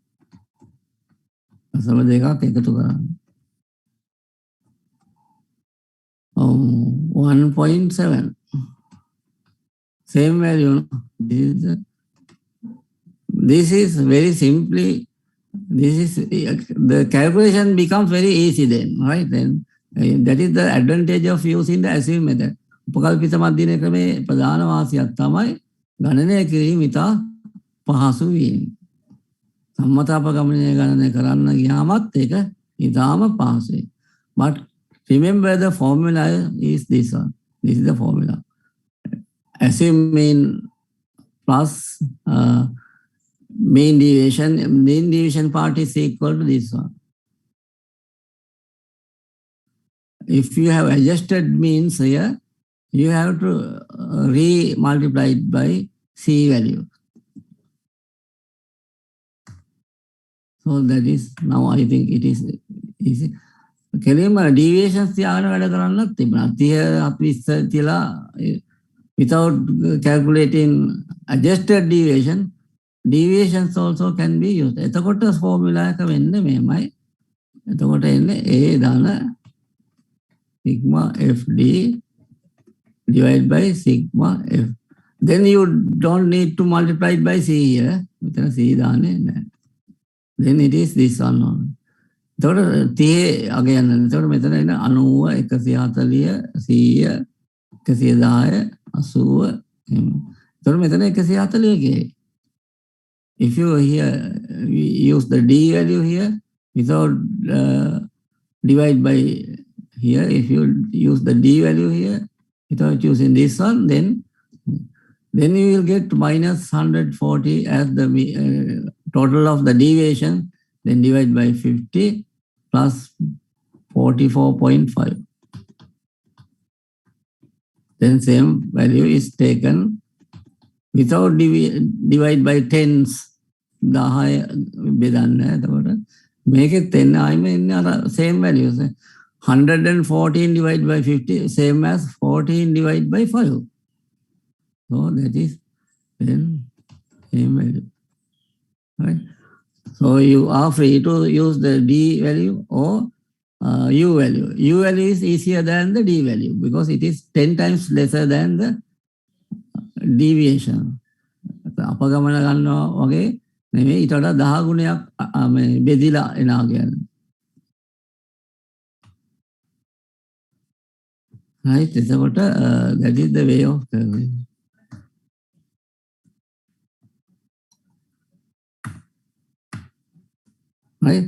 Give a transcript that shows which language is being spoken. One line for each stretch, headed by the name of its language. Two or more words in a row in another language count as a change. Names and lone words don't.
Sinhala: 0.2ක් එකතු කරන්න. 1.7.
English: Same value. This is very simply, the calculation becomes very easy then, right? Then that is the advantage of using the assume method.
Sinhala: උපකල්පිත මධ්‍යන ක්‍රමේ ප්‍රධාන වාසියක් තමයි ගණනය කිරීම ඉතා පහසු වීම. සම්මත අපගමනය ගණනය කරන්න ගියාමත් ඒක ඉතාම පහසුයි.
English: But remember the formula is this one. This is the formula. Assume mean plus mean deviation part is equal to this one. If you have adjusted means here, you have to re-multiply it by C value. So that is, now I think it is easy.
Sinhala: කෙලින්ම deviations තියාගෙන වැඩ කරන්නත් තිබුණා.
English: 30
Sinhala: අපි ඉස්සර තියලා
English: without calculating adjusted deviations also can be used.
Sinhala: එතකොට formula එක වෙන්නේ මෙහෙමයි. එතකොට එන්නේ A දාන
English: sigma FD divided by sigma F. Then you don't need to multiply it by C here.
Sinhala: මෙතන C දාන්නේ නැහැ.
English: Then it is this one only.
Sinhala: එතකොට 30 අග යනවා. එතකොට මෙතන එන 90 140 100 110 80 එතකොට මෙතන 140 ගේ.
English: If you here use the D value here without divide by here, if you use the D value here without using this one, then you will get minus 140 as the total of the deviation, then divide by 50 plus 44.5. Then same value is taken without divide by tens.
Sinhala: 10 බෙදන්න. එතකොට මේකෙත් එන්න ආයෙම එන්නේ අර
English: same values. 114 divided by 50 same as 14 divided by 5. So that is then same value. Right? So you are free to use the D value or U value. U value is easier than the D value because it is 10 times lesser than the deviation.
Sinhala: අපගමන ගන්නවා වගේ නෙමෙයි, ඊට වඩා 10 ගුණයක් බෙදිලා එනවා කියන්නේ.
English: Right? එතකොට that is the way of calculating. Right?